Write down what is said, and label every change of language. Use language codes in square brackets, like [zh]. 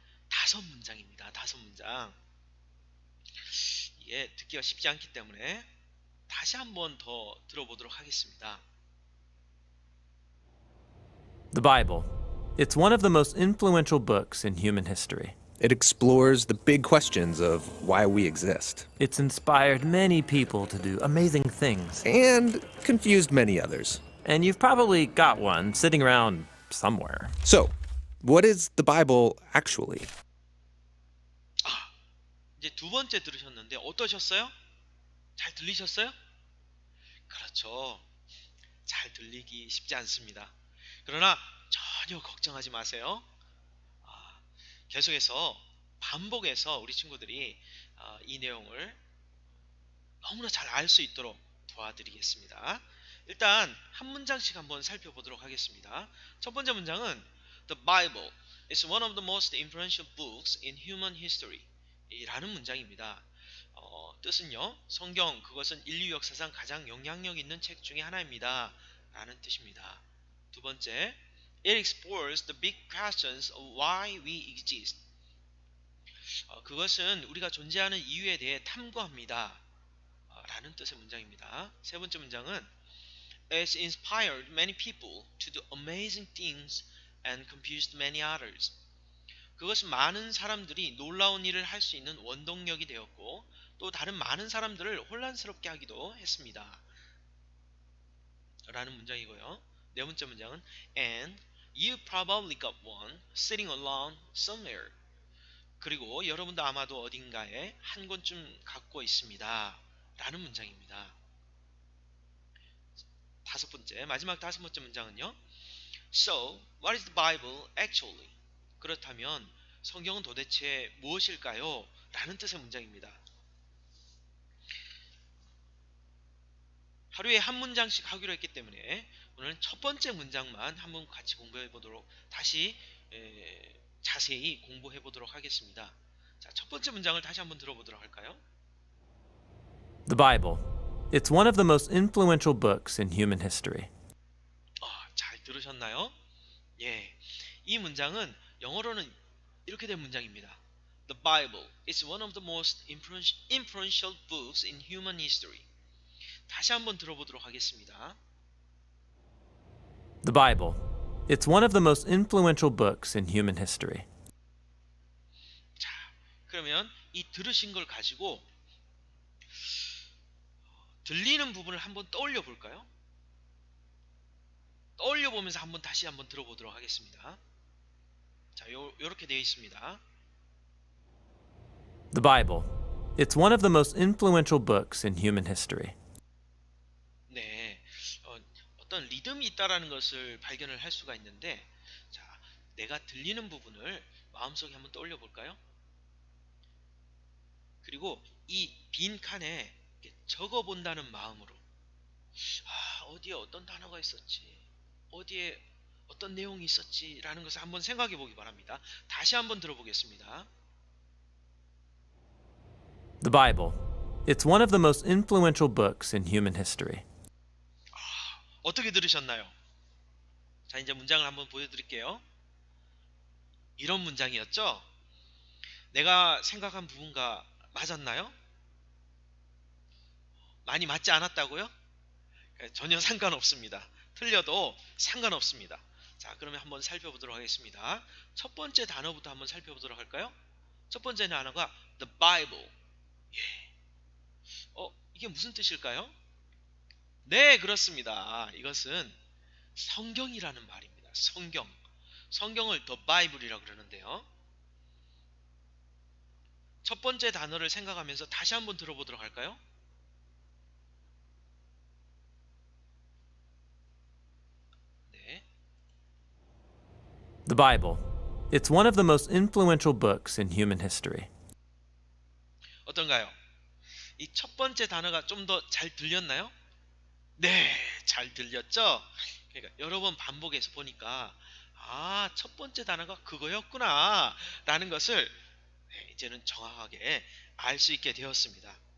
[ko] 5문장입니다. 5문장. 이게 듣기가 쉽지 않기 때문에 다시 한번 더 들어보도록 하겠습니다. [en] The Bible. It's one of the most influential books in human history. It explores the big questions of why we exist It's inspired many people to do amazing things. and confused many others. And you've probably got one sitting around somewhere. So, what is the Bible actually? [ko] 이제 두 번째 들으셨는데 어떠셨어요? 잘 들리셨어요? 그렇죠. 잘 들리기 쉽지 않습니다. 그러나 전혀 걱정하지 마세요. 계속해서 반복해서 우리 친구들이 이 내용을 너무나 잘 알 수 있도록 도와드리겠습니다. 일단 한 문장씩 한번 살펴보도록 하겠습니다. 첫 번째 문장은 [en] The Bible is one of the most influential books in human history [ko] 라는 문장입니다. 뜻은요, 성경 그것은 인류 역사상 가장 영향력 있는 책 중에 하나입니다 라는 뜻입니다. 두 번째, [en] It explores the big questions of why we exist. [ko] 그것은 우리가 존재하는 이유에 대해 탐구합니다 라는 뜻의 문장입니다. 세 번째 문장은 [en] It inspired many people to do amazing things and confused many others. [ko] 그것은 많은 사람들이 놀라운 일을 할 수 있는 원동력이 되었고 또 다른 많은 사람들을 혼란스럽게 하기도 했습니다 라는 문장이고요. 네 번째 문장은 [en] And you probably got one sitting alone somewhere. [ko] 그리고 여러분도 아마도 어딘가에 한 권쯤 갖고 있습니다 라는 문장입니다. 마지막 다섯 번째 문장은요. [en] So, what is the Bible actually? [ko] 그렇다면 성경은 도대체 무엇일까요? 라는 뜻의 문장입니다. 하루에 한 문장씩 하기로 했기 때문에 오늘은 첫 번째 문장만 한번 같이 공부해 보도록 다시 자세히 공부해 보도록 하겠습니다. 자, 첫 번째 문장을 다시 한번 들어보도록 할까요? [en] The Bible. It's one of the most influential books in human history. [ko] 잘 들으셨나요? 예, 이 문장은 영어로는 이렇게 된 문장입니다. [en] The Bible is one of the most influential books in human history. [ko] 다시 한번 들어보도록 하겠습니다. [en] The Bible. It's one of the most influential books in human history. [ko] 자, 그러면 이 들으신 걸 가지고 들리는 부분을 한번 떠올려 볼까요? 떠올려 보면서 다시 한번 들어보도록 하겠습니다. 자, 요렇게 되어 있습니다. [en] The Bible. It's one of the most influential books in human history. [ko] 네, 어떤 리듬이 있다라는 것을 발견을 할 수가 있는데, 자, 내가 들리는 부분을 마음속에 한번 떠올려 볼까요? 그리고 이 빈 칸에 적어 본다는 마음으로, 어디에 어떤 단어가 있었지, 어디에 어떤 내용이 있었지 라는 것을 한번 생각해 보기 바랍니다. 다시 한번 들어보겠습니다. [en] The Bible. It's one of the most influential books in human history. [ko] 어떻게 들으셨나요? 자, 이제 문장을 한번 보여드릴게요. 이런 문장이었죠? 내가 생각한 부분과 맞았나요? 많이 맞지 않았다고요? 전혀 상관없습니다. 틀려도 상관없습니다. 자, 그러면 한번 살펴보도록 하겠습니다. 첫 번째 단어부터 한번 살펴보도록 할까요? 첫 번째 단어가 The Bible. 예. 이게 무슨 뜻일까요? 네, 그렇습니다. 이것은 성경이라는 말입니다. 성경. 성경을 The Bible이라고 그러는데요. 첫 번째 단어를 생각하면서 다시 한번 들어보도록 할까요? 네. [en] The Bible. It's one of the most influential books in human history. [ko] 어떤가요? 이 첫 번째 단어가 좀 더 잘 들렸나요? 네, 잘 들렸죠? 그러니까 여러 번 반복해서 보니까 첫 번째 단어가 그거였구나 라는 것을 이제는 정확하게 알 수 있게 되었습니다.